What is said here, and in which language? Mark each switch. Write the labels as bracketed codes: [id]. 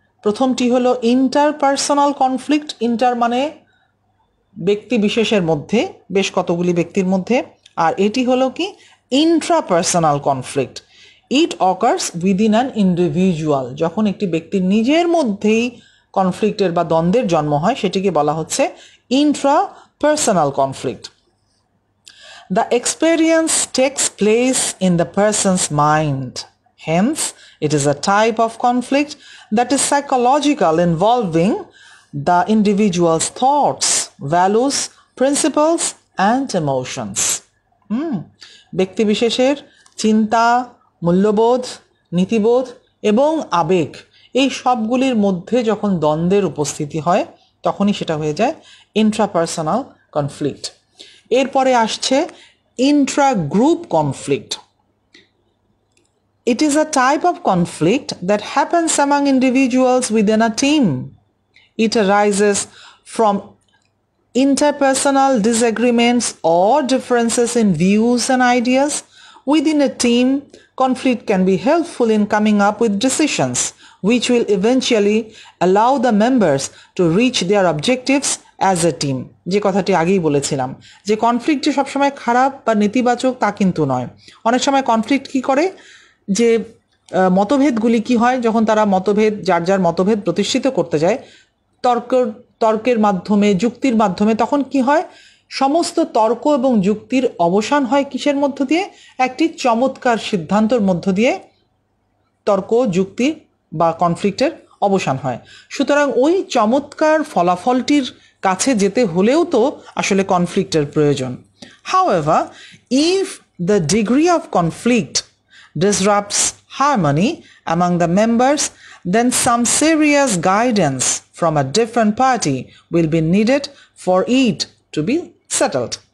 [bn] প্রথমটি হলো interpersonal conflict. Inter মানে ব্যক্তি বিশেষের মধ্যে, বেশ কতগুলি ব্যক্তির মধ্যে। আর এটি হলো কি [en] Intrapersonal conflict. It occurs within an individual. [bn] যখন একটি ব্যক্তির নিজের মধ্যেই কনফ্লিক্টের বা দ্বন্দ্বের জন্ম হয়, সেটিকে বলা হচ্ছে [en] intrapersonal conflict. The experience takes place in the person's mind. Hence, it is a type of conflict that is psychological, involving the individual's thoughts, values, principles, and emotions. [bn] ব্যক্তি বিশেষের চিন্তা, মূল্যবোধ, নীতিবোধ এবং আবেগ, এই সবগুলির মধ্যে যখন দ্বন্দ্বের উপস্থিতি হয়, তখনই সেটা হয়ে যায় ইন্ট্রাপার্সোনাল কনফ্লিক্ট। এরপরে আসছে Intra group conflict. [en] It is a type of conflict that happens among individuals within a team. It arises from interpersonal disagreements or differences in views and ideas. Within a team, conflict can be helpful in coming up with decisions which will eventually allow the members to reach their objectives as a team. [bn] যে কথাটি আগেই বলেছিলাম যে conflict যে সবসময় খারাপ বা নেতিবাচক তা কিন্তু নয়। অনেক সময় কনফ্লিক্ট কি করে, যে মতভেদগুলি কি হয়, যখন তারা যার যার মতভেদ প্রতিষ্ঠিত করতে যায় তর্কের মাধ্যমে, যুক্তির মাধ্যমে, তখন কি হয়, সমস্ত তর্ক এবং যুক্তির অবসান হয় কিসের মধ্য দিয়ে? একটি চমৎকার সিদ্ধান্তের মধ্য দিয়ে তর্ক, যুক্তি বা কনফ্লিক্টের অবসান হয়। সুতরাং ওই চমৎকার ফলাফলটির কাছে যেতে হলেও তো আসলে কনফ্লিক্টের প্রয়োজন। [en] However, if the degree of conflict disrupts harmony among the members, then some serious guidance from a different party will be needed for it to be settled.